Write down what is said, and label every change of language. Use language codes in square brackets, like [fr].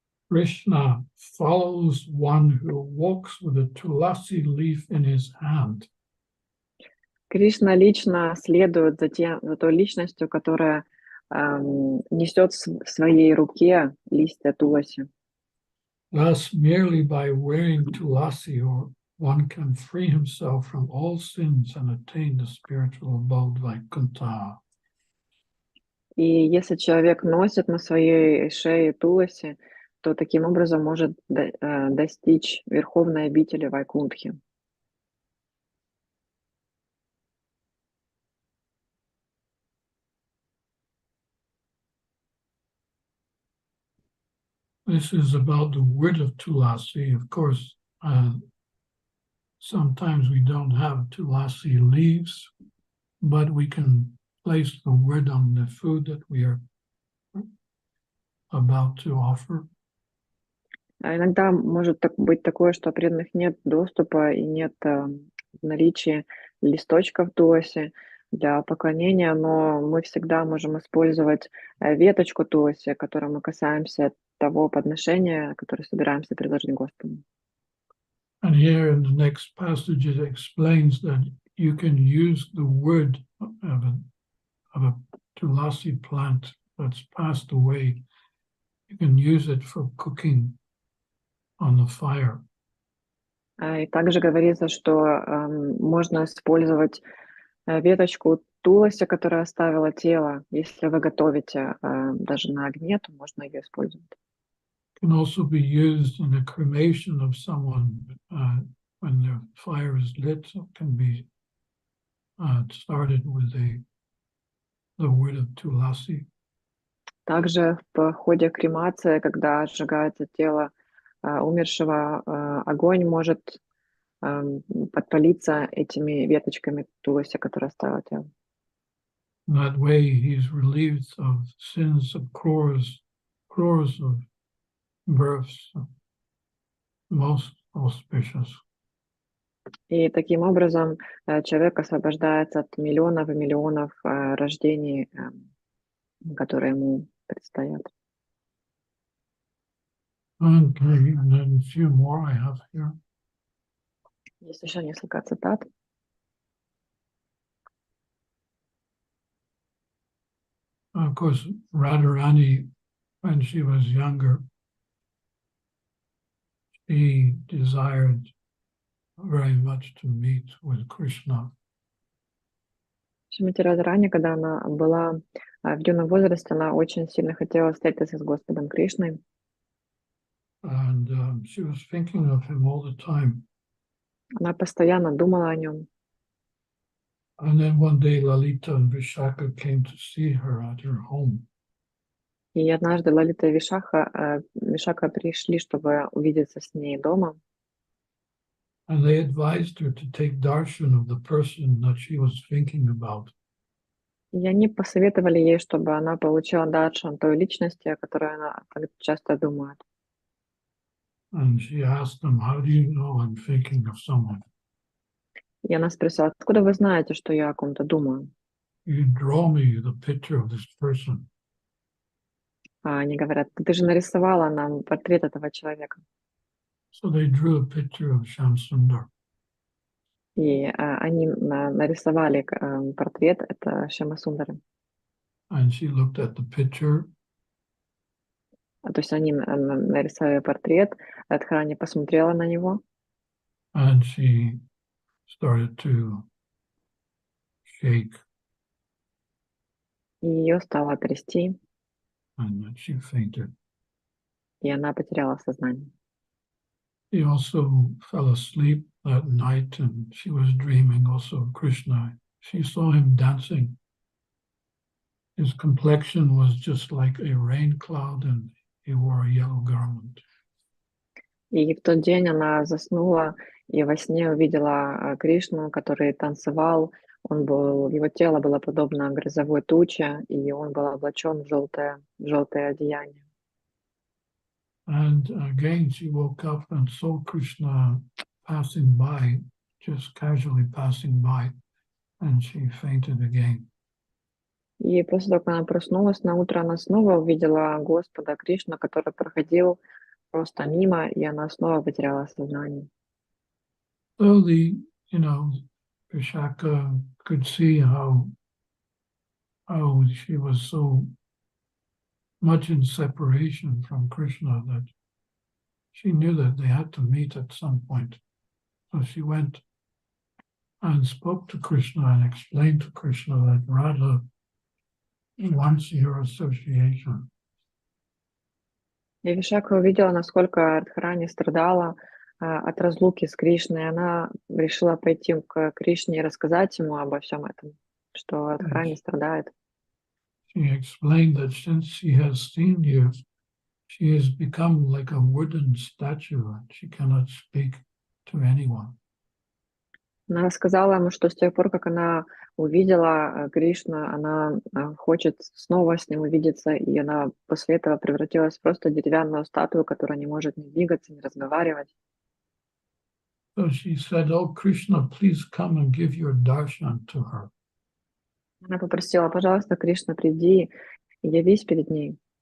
[en] Krishna follows one who walks with a tulasi leaf in his hand. [ru] Кришна лично следует за той личностью, которая несет в своей руке листья туласи. [en] Thus, merely by wearing tulasi, one can free himself from all sins and attain the spiritual abode Vaikuntha. [ru] И если человек носит на своей шее туласи, то таким образом может достичь верховной обители Вайкунтхи. [en] This is about the wood of tulasi. Of course, sometimes we don't have tulasi leaves, but we can place the wood on the food that we are about to offer. [ru] А иногда может быть такое, что преданных нет доступа и нет наличия листочков туласи для поклонения, но мы всегда можем использовать веточку туласи, которой мы касаемся того подношения, которое собираемся предложить Господу. [en] And here in the next passage it explains that you can use the wood of a tulasi plant that's passed away. You can use it for cooking on the fire. [ru] И также говорится, что можно использовать веточку туласи, которая оставила тело. Если вы готовите даже на огне, то можно ее использовать. [en] It can also be used in the cremation of someone when the fire is lit. So it can be started with the wood of tulasi. [ru] Также в ходе кремации, когда сжигается тело умершего, огонь может подпалиться этими веточками туласи, которые оставила тело. [en] In that way, he's relieved of sins of crores of births, most auspicious. [ru] И таким образом человек освобождается от миллионов и миллионов рождений, которые ему предстоят. [en] And then a few more I have here. [ru] Есть еще несколько цитат. [en] Of course, Radharani, when she was younger, she desired very much to meet with Krishna. [ru] Шримати Радхарани, когда она была в юном возрасте, она очень сильно хотела встретиться с Господом Кришной. [en] And she was thinking of him all the time. [ru] Она постоянно думала о нем. [en] And then one day Lalita and Vishaka came to see her at her home. [ru] И однажды Лалита и Вишака пришли, чтобы увидеться с ней дома. [en] And they advised her to take darshan of the person that she was thinking about. [ru] И они посоветовали ей, чтобы она получила даршан той личности, о которой она так часто думает. [en] And she asked them, how do you know I'm thinking of someone? [ru] И она спросила, откуда вы знаете, что я о ком-то думаю? [en] You draw me the picture of this person. [ru] А они говорят, ты же нарисовала нам портрет этого человека. [en] So they drew a picture of Shamsundar. [ru] И они нарисовали портрет, это Шьяма Сундара. [en] And she looked at the picture. [ru] То есть они нарисовали портрет, Радхарани посмотрела на него. [en] And she started to shake. [ru] И ее стало трясти, [en] And then she fainted. [ru] и она потеряла сознание. [en] She also fell asleep that night and she was dreaming also of Krishna. She saw him dancing his complexion was just like a rain cloud and he wore a yellow garment. [ru] И в тот день она заснула и во сне увидела Кришну, который танцевал. Его тело было подобно грозовой туче, и он был облачен в желтое одеяние. [en] And again she woke up and saw Krishna passing by, just casually passing by, and she fainted again. [ru] И после того, как она проснулась на утро, она снова увидела Господа Кришну, который проходил просто мимо, и она снова потеряла сознание. [en] So Vishaka could see how she was so much in separation from Krishna that she knew that they had to meet at some point. So she went and spoke to Krishna and explained to Krishna that Radha wants your association. [ru] И Вишака увидела, насколько Радхарани страдала от разлуки с Кришной. Она решила пойти к Кришне и рассказать ему обо всем этом, что Радхарани страдает. [en] She explained that since she has seen you, she has become like a wooden statue and she cannot speak to anyone. [ru] Она рассказала ему, что с тех пор, как она увидела Кришну, она хочет снова с ним увидеться, и она после этого превратилась в просто деревянную статую, которая не может ни двигаться, ни разговаривать. [en] So she said, "Oh Krishna, please come and give your darshan to her." [ru] Она попросила, пожалуйста, Кришна, приди и явись перед ней.